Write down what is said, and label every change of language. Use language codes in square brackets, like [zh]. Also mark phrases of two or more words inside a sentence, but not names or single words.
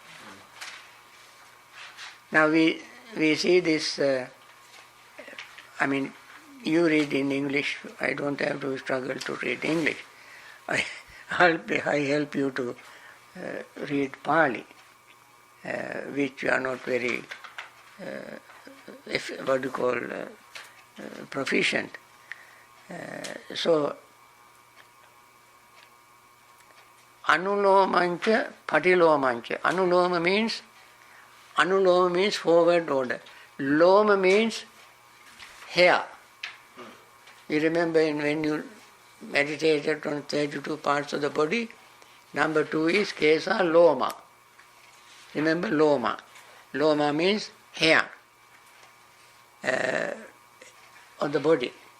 [en] Now we see this, you read in English, I don't have to struggle to read English. I help you to read Pali, which you are not very, proficient. So, [pi] anulomancha, patilomancha. [en] Anuloma means forward order. Loma means hair. You remember when you meditated on 32 parts of the body, number 2 is [pi] kesa loma. [en] Remember loma. Loma means hair of the body.